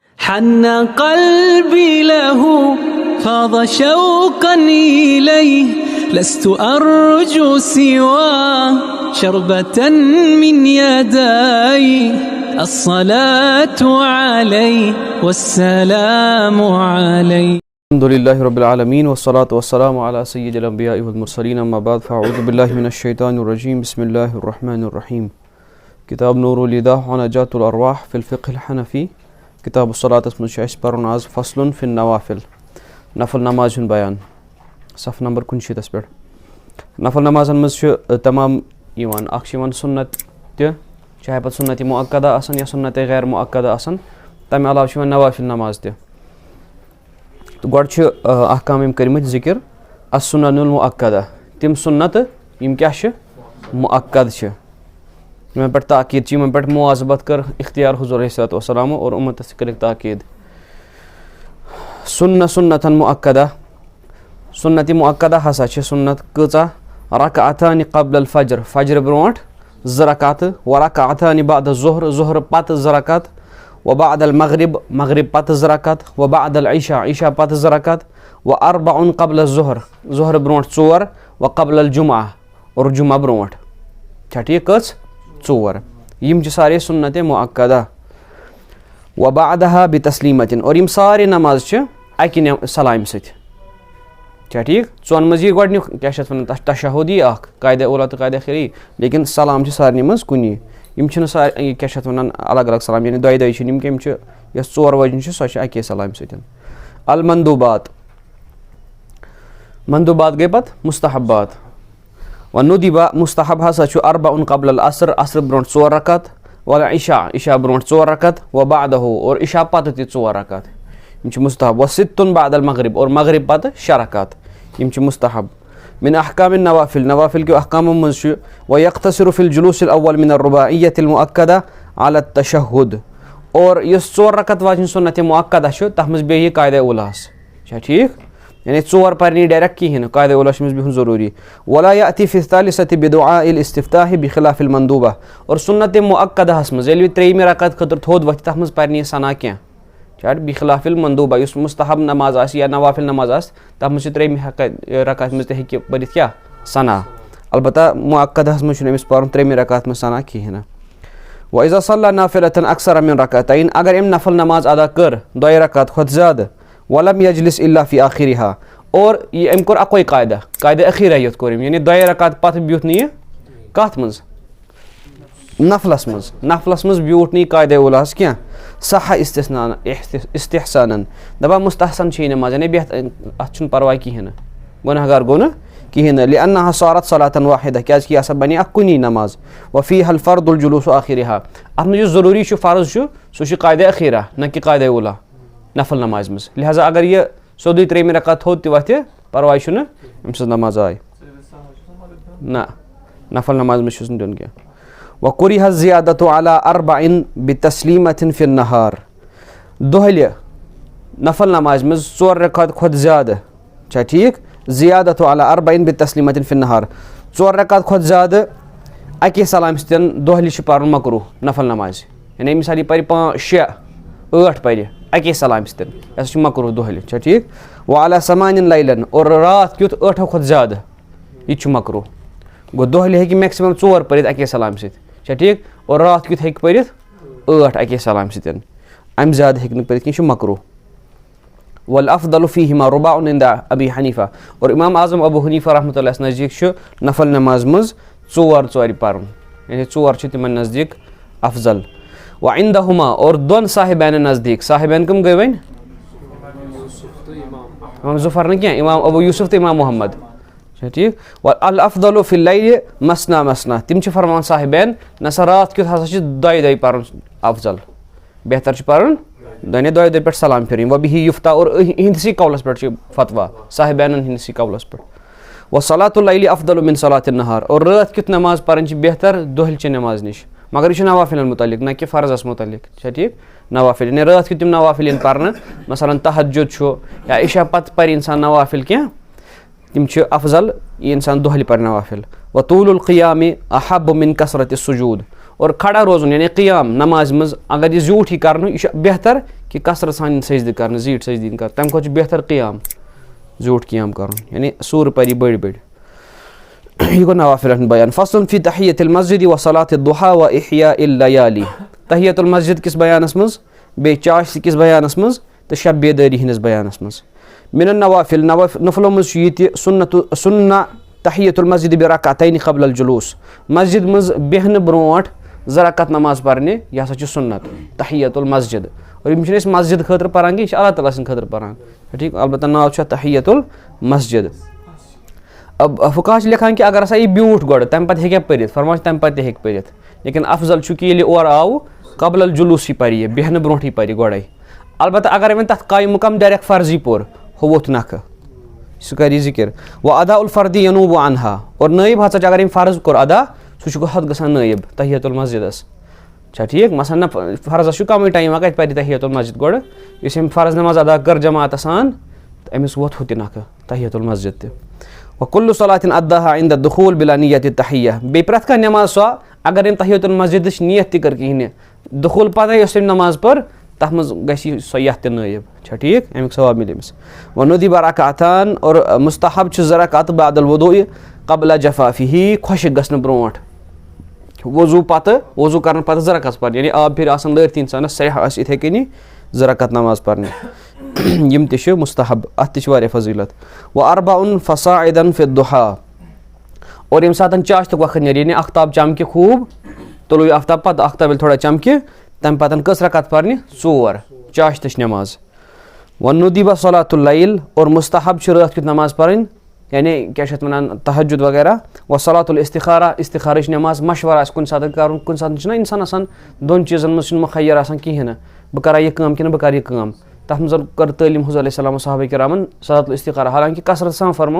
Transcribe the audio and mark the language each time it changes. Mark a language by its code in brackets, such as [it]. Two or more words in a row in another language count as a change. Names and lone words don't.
[ar] حن قلبي له فاض شوقا إليه لست أرجو سوى شربة من يدي الصلاة عليه والسلام عليه. الحمد لله رب العالمين والصلاة والسلام على سيد الأنبياء والمرسلين أما بعد فأعوذ بالله من الشيطان الرجيم بسم الله الرحمن الرحيم. كتاب نور الإيضاح ونجاة الأرواح في الفقه الحنفي. كتاب الصلاة [ks] اسمه پرن آز [ar] فصل في النوافل. [ks] نفل نماز بيان صف نمبر 19 پٮ۪ٹھ. نفل نمازن مز تمام یوان اکھ یوان سنت تہِ چاہے پتہٕ سنت مؤکدہ آسن یا سنت غیر مؤکدہ آسن تمہِ علاوٕ چھِ یوان نوافل نماز تہِ. تہٕ گۄڈٕ چھِ احکام یِم کٔرمٕتۍ [ar] ذکر السنن المؤکدہ [ks] تِم سنت یِم کیاہ چھِ مؤکد چھِ یِمن پٮ۪ٹھ تاکید چھِ یِمن پٮ۪ٹھ مواظبت کٔر اختیار حضور [ar] علیہ الصلوۃ والسلام [ks] اور اُمتس تہِ کٔرٕکھ تاکید. سنتن مؤکدہ سنت مؤکدہ ہسا چھِ سنت کۭژاہ [ar] رکعتان قبل الفجر [ks] فجر برونٛٹھ 2 رکعتہٕ [ar] ورکعتان بعد الظہر [ks] ظہر پتہٕ 2 رکعت [ar] وبعد المغرب [ks] مغرب پتہٕ 2 رکعت [ar] وبعد العشاء [ks] عشاء پتہٕ 2 رکعت [ar] واربع قبل الظہر [ks] ظہر برونٛٹھ 4 [ar] وقبل الجمعہ [ks] اور جمعہ برونٛٹھ. چھا ٹھیٖک کٔژ 4 یِم چھِ سارے سنت مؤکدہ. [ar] وبعدها بتسلیمتن [ks] اور یِم سارے نماز چھِ اکہِ سلامہِ سۭتۍ. چھا ٹھیٖک ژۄن منٛز یی گۄڈنیُک کیاہ چھِ اَتھ وَنان تَتھ تشہُد یی اکھ قاعدہ اولا تہٕ قاعدہ خیری لیکن سلام چھِ سارنٕے منٛز کُنی. یِم چھِنہٕ سارے کیاہ چھِ اَتھ وَنان الگ الگ سلام یعنی دۄیہِ چھِنہٕ یِم کیٚم چھِ یۄس 4 وٲجِن چھِ سۄ چھِ اَکے سلامہِ سۭتۍ. المندوبات مندوبات گٔے پتہٕ مستحبات. وندیبا مستحب ہسا چھُ [ar] اربع قبل العصر [ks] عصر برونٛٹھ 4 رکعت والعشاء عشاء برونٛٹھ 4 رکعت وبعدہ اور عشاء پتہٕ تہِ 4 رکعت یِم چھِ مستحب. [ar] وستن بعد المغرب [ks] اور مغرب پتہٕ 6 رکعت یِم چھِ مستحب. [ar] من احکام النوافل [ks] نوافل کیو احکامو منٛز چھُ [ar] ويقتصر في الجلوس الاول من الرباعية المؤكدة على التشهد [ks] اور یُس 4 رکعت واجٮ۪ن سنت مؤکدہ چھُ تتھ منٛز بیٚیہِ قاعدہ اولاہس. چھا ٹھیٖک یعنی 4 پرِ نہٕ ڈایریکٹ کِہینۍ نہٕ قاعدہ اولا چھُ أمِس بِہُن ضروٗری. [ar] ولا يأتي في الثالثة بدعاء الاستفتاح بخلاف المندوبة [ks] اور سنت مؤکدہس منٛز ییٚلہِ 3مہِ رکعت خٲطرٕ تھوٚد وۄتھِ تتھ منٛز پرِ نہٕ یہِ ثنا کینٛہہ. چھا [ar] بخلاف المندوبہ [ks] یُس مستحب نماز آسہِ یا نوافل نماز آسہِ تتھ منٛز چھِ 3مہِ رکعت منٛز تہِ ہیٚکہِ پٔرِتھ کیاہ ثنا البتہ مؤکدہس منٛز چھُنہٕ أمِس پرُن 3مہِ رکعت منٛز ثنا کِہینۍ نہٕ. [ar] وإذا صلى نافلة أكثر من ركعتين [ks] اگر أمۍ نفل نماز ادا کٔر 2 رکعت کھۄتہٕ زیادٕ [ar] ولم يجلس إلا في آخرها [ks] اور أمۍ کوٚر اکوے قاعدہ اخیرہ یوت کوٚر أمۍ یعنی 2 رکعت پتہٕ بیوٗٹھ نہٕ یہِ کتھ منٛز نفلس منٛز بیوٗٹھ نہٕ یہِ قاعدہ اولاہس کینٛہہ صح استحسانن دپان مستحسن چھِ یہِ نماز یعنی اتھ چھُنہٕ پرواے کِہینۍ نہٕ گۄنہگار گوٚو نہٕ کِہینۍ نہٕ [ar] لأنها صارت صلاة واحدة [ks] کیازِ کہِ یہِ ہسا بنے اکھ کُنی نماز. [ar] وفيها الفرض الجلوس آخرها [ks] اتھ منٛز یُس ضروٗری چھُ فرض چھُ سُہ چھُ قاعدہ اخیرہ نہ کہِ قاعدہ اولا نفل نمازِ منٛز. لہٰذا اگر یہِ سیوٚدُے 3مہِ رکعت تھوٚد تہِ وۄتھِ پرواے چھُنہٕ أمۍ سٕنٛز نماز آیہِ نہ نفل نماز منٛز چھُس نہٕ دیُن کینٛہہ. [ar] وكره الزيادة على 4 بتسلیمة في النهار [ks] دۄہلہِ نفل نمازِ منٛز 4 رکعت کھۄتہٕ زیادٕ. چھا ٹھیٖک [ar] زیادة على 4 بتسلیمة في النهار [ks] 4 رکعت کھۄتہٕ زیادٕ اکے سلامہِ سۭتۍ دۄہلہِ چھُ پرُن مکروٗہ نفل نمازِ یعنی مثال یہِ پرِ 5 6 8 پرِ اکے سلامہِ سۭتۍ یہِ ہسا چھُ مکروٗہ دۄہلہِ. چھا ٹھیٖک [ar] وعلى 8 لیلن [ks] اور راتھ کیُتھ 8 کھۄتہٕ زیادٕ یہِ تہِ چھُ مکروٗہ. گوٚو دۄہلہِ ہیٚکہِ میکسِمم 4 پٔرِتھ اکے سلامہِ سۭتۍ. چھا ٹھیٖک اور راتھ کیُتھ ہیٚکہِ پٔرِتھ 8 اکے سلامہِ سۭتۍ امہِ زیادٕ ہیٚکہِ نہٕ پٔرِتھ کینٛہہ یہِ چھُ مکروٗہ. [ar] والافضل فيهما رباع عند ابي حنيفة [ks] اور امام اعظم ابو حنیفہ رحمۃ اللہ نزدیٖک چھُ نفل نماز منٛز 4 پرُن یعنی 4 چھِ تِمن نزدیٖک افضل. وعندهما اور دۄن صاحبانن نزدیٖک صاحبان کٕم گٔے وۄنۍ امام ظفر نہٕ کینٛہہ امام ابو یوسف تہٕ امام محمد. چھا ٹھیٖک [ar] الافضل في الليل مثنى [ks] تِم چھِ فرمان صاحبان نسا راتھ کیُتھ ہسا چھِ 2 پرُن افضل بہتر چھُ پرُن 2 پٮ۪ٹھ سلام پھِرٕنۍ. [ar] وبه يفتى [ks] اور إہنٛدسٕے قولس پٮ۪ٹھ چھُ فتوا صاحبانن ہٕنٛدسٕے قولس پٮ۪ٹھ. [ar] وصلاة الليل افضل من صلاة النهار [ks] اور راتھ کیُتھ نماز پرٕنۍ چھِ بہتر دۄہلچہِ نماز نِش مگر یہِ چھُ نوافلن متعلق نہ کہِ فرضس متعلق. چھا ٹھیٖک نوافل یعنی راتھ کیُتھ تِم نوافل یِن پرنہٕ مثلاً تہجد چھُ یا عشاء پتہٕ پرِ انسان نوافل کینٛہہ تِم چھِ افضل یہِ انسان دۄہلہِ پرِ نوافل. [ar] وطول القيام احب من كثرة السجود [ks] اور کھڑا روزُن یعنی قیام نمازِ منٛز اگر یہِ زیوٗٹھ یی کَرنہٕ یہِ چھُ بہتر کہِ کثرت سان یِن سجدٕ کَرنہٕ زیٖٹھ سجدٕ یِن کَرنہٕ تَمہِ کھۄتہٕ چھُ بہتر قیام زیوٗٹھ قیام کَرُن یعنی سوٗرٕ پَرِ بٔڑۍ بٔڑۍ یہِ گوٚو نوافِلَن بیان [ar] فصلٌ فی تحیۃ المسجد و صلاۃ الضحیٰ و احیاء اللیالی تحیۃ المسجد [ks] کِس بیانَس منٛز بیٚیہِ چاشتہِ کِس بیانَس منٛز تہٕ شب بیدٲری ہِنٛدِس بیانَس منٛز [ar] من النوافل [ks] نفلو منٛز چھُ یہِ تہِ [ar] سُنہ تحیۃ المسجد برکعتین قبل الجلوس [ks] مسجد منٛز بیٚہنہٕ برونٛٹھ 2 رکعت نماز پرنہِ یہِ ہسا چھُ سُنت تحیۃ المسجد اور یِم چھِنہٕ أسۍ مسجد خٲطرٕ پران کینٛہہ یہِ چھِ اللہ تعالیٰ سٕنٛدِ خٲطرٕ پران ٹھیٖک البتہ ناو چھُ اَتھ تحیۃ المسجد فقہ چھِ لیکھان کہِ اگر ہسا یہِ بیوٗٹھ گۄڈٕ تَمہِ پتہٕ ہیٚکہِ ہا پٔرِتھ فرمان چھِ تَمہِ پتہٕ تہِ ہیٚکہِ پٔرِتھ لیکن افضل چھُ کہِ ییٚلہِ اورٕ آو قبل الجلوٗسٕے پرِ یہِ بیٚہنہٕ برونٛٹھٕے پرِ گۄڈے البتہ اگر وۄنۍ تتھ قایِم مقام ڈایریکٹ فرضی پوٚر ہُہ ووٚتھ نکھٕ سُہ کَرِ یہِ ذِکر [ar] و ادا الفردی ینوٗب عنہا [ks] اور نٲیِب ہسا چھُ اگر أمۍ فرض کوٚر ادا سُہ چھُ حد گژھان نٲیِب تحیۃ المسجدس چھا ٹھیٖک مثلاً نہ فرضس چھُ کمٕے ٹایم کتہِ پرِ تحیۃ المسجد گۄڈٕ یُس أمۍ فرض نٮ۪ماز ادا کٔر جماعتس سان تہٕ أمِس ووٚتھ ہُہ تہِ نکھٕ تحیۃ المسجد تہِ [ar] و کُلُّ صلاتٍ اداها عند الدخول بلا نیت التحیہ [ks] بیٚیہِ پرٛٮ۪تھ کانٛہہ نٮ۪ماز سۄ اگر أمۍ تحیۃ المسجدٕچ نیت تہِ کٔر کِہیٖنۍ نہٕ دخول پتہٕ یۄس أمۍ نماز پٔر تتھ منٛز گژھِ سۄ یتھ تہِ نٲیِب چھا ٹھیٖک امیُک ثواب مِلہِ أمِس [ar] و ندیبہ رکعتان [ks] اور مستحب چھُ 2 رکعت [ar] بعد الوضوء قبل جفافہ [ks] خۄشِک گژھنہٕ برونٛٹھ وضوٗ پتہٕ وضوٗ کرنہٕ پتہٕ 2 رکعت پرنہِ یعنی آب پھِرِ آسان لٲرتھٕے اِنسانس سرٛیٚح آسہِ یِتھٕے کٔنی 2 رکعت نماز پرنہِ یِم تہِ چھِ مستحب اتھ تہِ چھِ واریاہ فضیٖلت [ar] و اربعن فصاعدا فی الضحیٰ [ks] اور ییٚمہِ ساتہٕ چاشتُک وقت نیرِ یعنی اختاب چمکہِ خوٗب طلوٗع آفتاب پتہٕ اختاب ییٚلہِ تھوڑا چمکہِ تمہِ پتہٕ کٔژ رکعت پرنہِ 4 چاشتٕچ نٮ۪ماز [ar] و ندیبہ صلات اللیل [ks] اور مستحب چھُ راتھ کیُتھ نماز پرٕنۍ یعنی کیٛاہ چھِ اتھ ونان تہجد وغیرہ [ar] و صلات الاستخارہ [ks] استخارٕچ نٮ۪ماز مشورٕ آسہِ کُنہِ ساتہٕ کرُن کُنہِ ساتہٕ چھُنہ اِنسان آسان 2 چیٖزن منٛز چھُنہٕ مُخیر آسان کِہینۍ نہٕ بہٕ کرا یہِ کٲم کِنہٕ بہٕ کرٕ یہِ کٲم تتھ منٛز کٔر تعلیٖم حضوٗر علیہ السلام صحابہ کرامن [ar] صلات الاستخارہ [ks] حالانکہِ کثرت سان